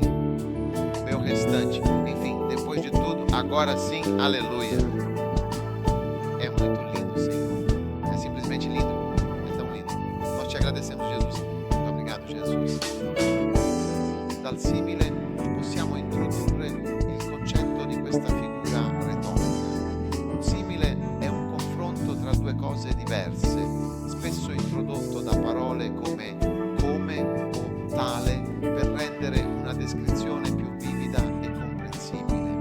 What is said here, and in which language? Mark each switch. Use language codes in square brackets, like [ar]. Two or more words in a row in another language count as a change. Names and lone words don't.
[pt] Meu restante, enfim, depois de tudo, agora sim, aleluia. É muito lindo, Senhor. É simplesmente lindo. É tão lindo. Nós te agradecemos, Jesus. Muito obrigado, Jesus. [it] Dal simile possiamo introdurre il concetto di questa figura retorica. Un simile è un confronto tra due cose diverse, spesso introdotto da parole come o tale per rendere una descrizione più vivida e comprensibile.